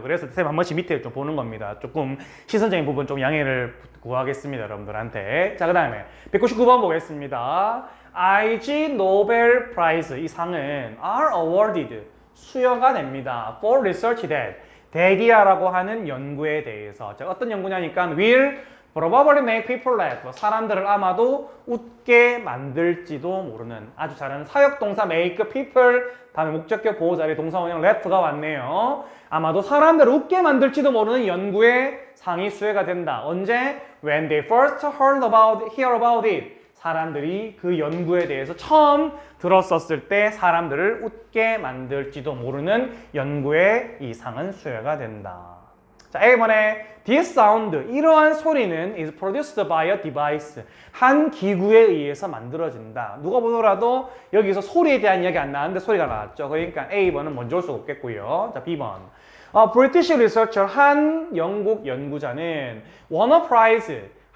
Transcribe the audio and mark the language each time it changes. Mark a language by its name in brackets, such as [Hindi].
[Korean] 그래서 선생님 한 번씩 밑에 좀 보는 겁니다. 조금 시선적인 부분 좀 양해를 구하겠습니다, 여러분들한테. 자, 그 다음에 199번 보겠습니다. IG 노벨 프라이즈 이 상은 [English] are awarded [Korean] 수여가 됩니다. [English] for research that [Korean] 대기하라고 하는 연구에 대해서. 자, 어떤 연구냐니까 [English] will probably make people laugh. [Korean] 사람들을 아마도 웃게 만들지도 모르는 아주 잘하는 사역동사 make people 다음에 목적격 보호자리 동사원형 laugh가 왔네요. 아마도 사람들을 웃게 만들지도 모르는 연구에 상이 수여가 된다. 언제? [English] When they first hear about it. [Korean] 사람들이 그 연구에 대해서 처음 들었었을 때 사람들을 웃게 만들지도 모르는 연구에 이 상은 수여가 된다. 자, A번에 [English] This sound, [Korean] 이러한 소리는 [English] is produced by a device. [Korean] 한 기구에 의해서 만들어진다. 누가 보더라도 여기서 소리에 대한 이야기 안 나왔는데 소리가 나왔죠. 그러니까 A번은 먼저 올 수가 없겠고요. 자, B번. [English] British researcher, [Korean] 한 영국 연구자는 [English] won a prize.